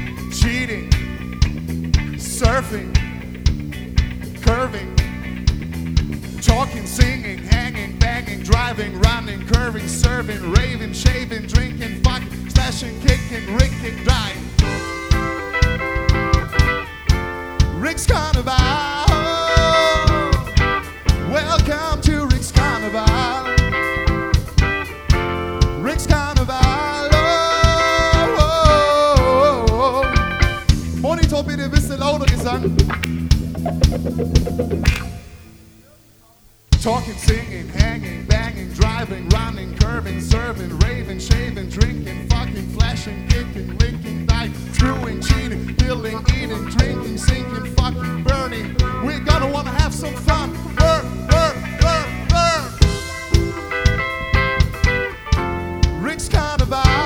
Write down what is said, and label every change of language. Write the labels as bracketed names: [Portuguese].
[English] Cheating, surfing, curving, talking, singing, hanging, banging, driving, running, curving, serving, raving, shaving, drinking, fucking, slashing, kicking, ricking, dying. Rick's Carnival. Welcome to Rick's Carnival. Rick's Carnival. [German] Monitor, bitte ein bisschen lauter Gesang. [English] Talking, singing, hanging, banging, driving, running, curving, serving, raving, shaving, drinking, fucking, flashing, kicking, licking, dying, chewing, cheating, feeling, eating, drinking, sinking, fucking, burning. We gonna wanna have some fun. Burn, burn, burn, burn. Rick's Carnival.